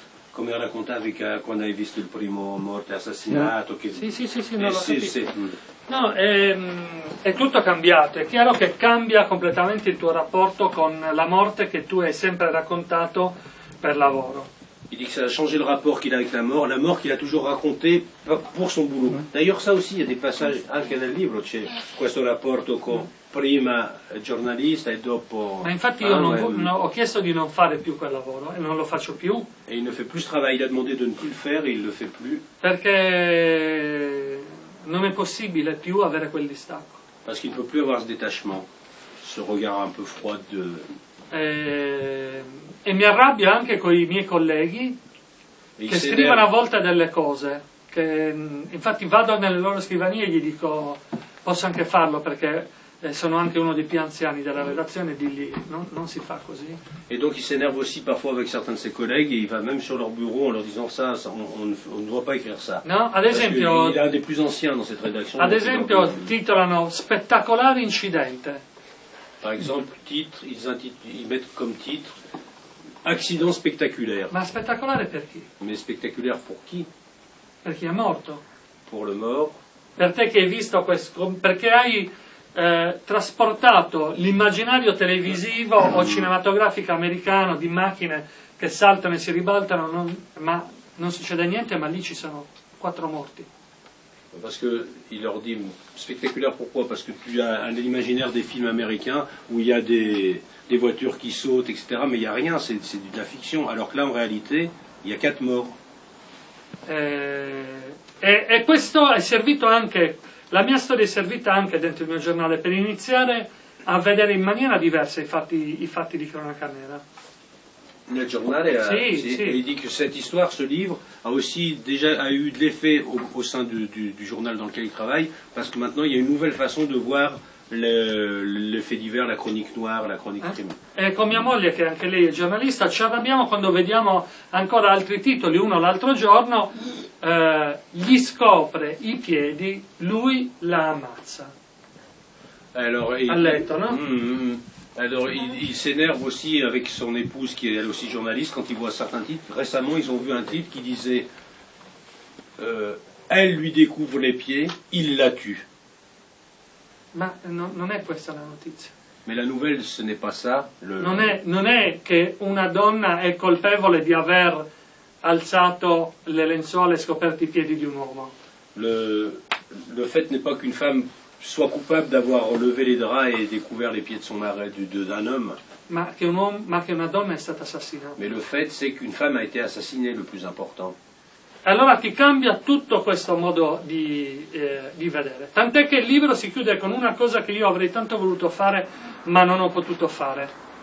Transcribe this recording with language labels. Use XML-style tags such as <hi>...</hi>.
<it>come raccontavi che quando hai visto il primo morto assassinato. Che... Sì, non l'ho sì, capito. sì. No, è tutto cambiato. È chiaro che cambia completamente il tuo rapporto con la morte che tu hai sempre raccontato per lavoro.</it> <fr>Il dit que ça a changé le rapport qu'il a avec la mort qu'il a toujours raconté pour son boulot. D'ailleurs, ça aussi, il y a des passages</fr> <it>anche nel libro, c'è questo rapporto con prima giornalista e dopo... Ma infatti io ho chiesto di non fare più quel lavoro e non lo faccio più.</it> <fr>Et il ne fait plus ce travail, il a demandé de ne plus le faire et il ne le fait plus.</fr> <it>Perché non è possibile più avere quel distacco.</it> <fr>Parce qu'il ne peut plus avoir ce détachement, ce regard un peu froid de...</fr> <it>E mi arrabbio anche con i miei colleghi che scrivono a volte delle cose che infatti vado nelle loro scrivanie e gli dico posso anche farlo perché sono anche uno dei più anziani della redazione, digli non si fa così.</it> <fr>Et donc il s'énerve aussi parfois avec certains de ses collègues et il va même sur leur bureau en leur disant ça, on ne doit pas écrire ça.</fr> <it>No? Ad</it> <fr>Parce</fr> <it>esempio,</it> <fr>qu'il est un des plus anciens dans cette rédaction.</fr> <it>ad</it> <fr>donc</fr> <it>esempio titolano Spettacolare incidente.</it> <fr>par exemple, titre, ils mettent comme titre accident spectaculaire.</fr> <it>Ma spettacolare per chi?</it> <fr>Mais spectaculaire pour qui?</fr> <it>Per chi è morto.</it> <fr>Pour le mort.</fr> <it>Per te che hai visto questo, perché hai trasportato l'immaginario televisivo o cinematografico americano di macchine che saltano e si ribaltano, ma non succede niente, ma lì ci sono 4 morti.</it> <fr>Parce qu'il leur dit spectaculaire pourquoi? Parce que tu as l'imaginaire des films américains où il y a des voitures qui sautent, etc. Mais il n'y a rien, c'est de la fiction. Alors que là, en réalité, il y a 4 morts.</fr> <it>E questo è servito anche, la mia storia è servita anche dentro il mio giornale per iniziare a vedere in maniera diversa i fatti di cronaca nera.</it> <fr>Le journal, il dit que cette histoire, ce livre, a aussi déjà eu de l'effet au sein du journal dans lequel il travaille, parce que maintenant il y a une nouvelle façon de voir le fait divers, la chronique noire, la chronique crime.</fr> <it>E con mia moglie, che anche lei è giornalista, ci arrabbiamo quando vediamo ancora altri titoli. Uno l'altro giorno gli scopre i piedi, lui la ammazza.</it> <fr>Alors,</fr> <it>A letto, no?</it> <fr>Alors, il s'énerve aussi avec son épouse, qui est elle aussi journaliste, quand il voit certains titres. Récemment, ils ont vu un titre qui disait elle lui découvre les pieds, il la tue.</fr> <it>Ma non è questa la notizia.</it> <fr>Mais la nouvelle, ce n'est pas ça.</fr> <it>Non è che una donna è colpevole di aver alzato le lenzuola e scoperto i piedi di un uomo.</it> <fr>Le fait n'est pas qu'une femme soit coupable d'avoir levé les draps et découvert les pieds de son mari, d'un homme.</fr> <it>Ma che una donna è stata assassinata.</it> <fr>Mais le fait, c'est qu'une femme a été assassinée, le plus important.</fr> <it>Allora ti cambia tutto questo modo di vedere. Tant'è che il libro si chiude con una cosa che io avrei tanto voluto fare, ma non ho potuto fare.</it>